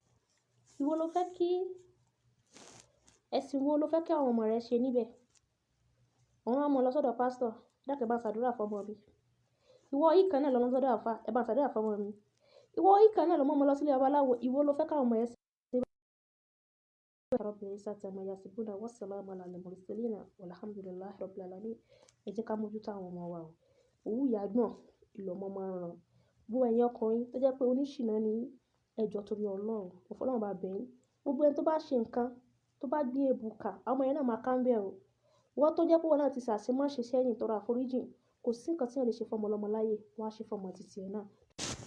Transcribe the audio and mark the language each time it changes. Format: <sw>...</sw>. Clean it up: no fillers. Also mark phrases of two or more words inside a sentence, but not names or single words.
<yo>Ìwọ ló fẹ́ kí ẹ̀sìn wo ló fẹ́ kí àwọn ọmọ rẹ ṣe níbẹ̀? Àwọn ọmọ lọ sọ́dọ̀ pásítọ̀ dákẹ́ bá ṣàdúrà fún ọmọ mi. Ìwọ yìí kan náà lọ sọ́dọ̀ àfá ẹ bá ṣàdúrà fún ọmọ mi. Ìwọ yìí kan náà lọ mọ́ lọ sílé babaláwo ìwọ ló fẹ́ káwọn ọmọ yẹn ṣe.</yo> <ar>رب العزة عما يصفون وسلام على المرسلين والحمد لله رب العالمين.</ar> <yo>Ẹ jẹ́ ká mójútó àwọn ọmọ wa o. Òwú ìyá gbọ̀n ìlọ́mọ máa ń ràn. Gbogbo ẹ̀yin ọkùnrin tó jẹ́ pé oníṣìnà ni ẹjọ́ torí Ọlọ́run. Ọlọ́run bá bẹ̀ yín. Gbogbo ẹni tó bá ṣe nǹkan tó bá gbé ebùkà àwọn ọmọ yẹn náà máa ká ń bẹ̀ o. Wọ́n tó jẹ́ pé wọ́n náà ti ṣàṣemáṣe sẹ́yìn tọrọ àforíjì kò sí nǹkan tí wọ́n lè ṣe fún ọmọ ọlọ́mọ láyé wọ́n á ṣe fún ọmọ títí ẹ̀ náà.</yo>